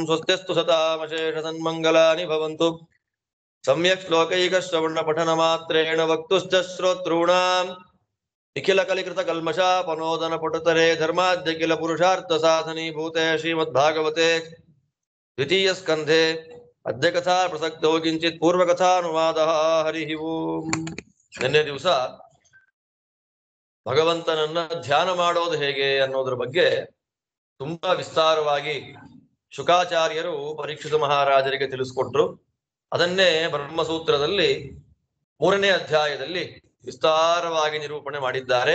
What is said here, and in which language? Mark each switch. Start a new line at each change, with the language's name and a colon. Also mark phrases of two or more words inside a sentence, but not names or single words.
Sanskrit: स्वस्त्यस्तु सतामशेषसन्मङ्गलानि भवन्तु। सम्यक् श्लोकैकश्रवणपठनमात्रेण वक्तुश्च श्रोतॄणाम् निखिलकलिकृतकल्मषापनोदनपटुतरे धर्माद्य किल पुरुषार्थसाधनीभूते श्रीमद्भागवते द्वितीयस्कन्धे अद्य कथा प्रसक्तौ किञ्चित् पूर्वकथानुवादः। हरिः ओम्।
Kannada: ನಿನ್ನೆ ದಿವಸ ಭಗವಂತನನ್ನ ಧ್ಯಾನ ಮಾಡೋದು ಹೇಗೆ ಅನ್ನೋದ್ರ ಬಗ್ಗೆ ತುಂಬಾ ವಿಸ್ತಾರವಾಗಿ ಶುಕಾಚಾರ್ಯರು ಪರೀಕ್ಷಿತ ಮಹಾರಾಜರಿಗೆ ತಿಳಿಸ್ಕೊಟ್ರು. ಅದನ್ನೇ ಬ್ರಹ್ಮಸೂತ್ರದಲ್ಲಿ 3ನೇ ಅಧ್ಯಾಯದಲ್ಲಿ ವಿಸ್ತಾರವಾಗಿ ನಿರೂಪಣೆ ಮಾಡಿದ್ದಾರೆ.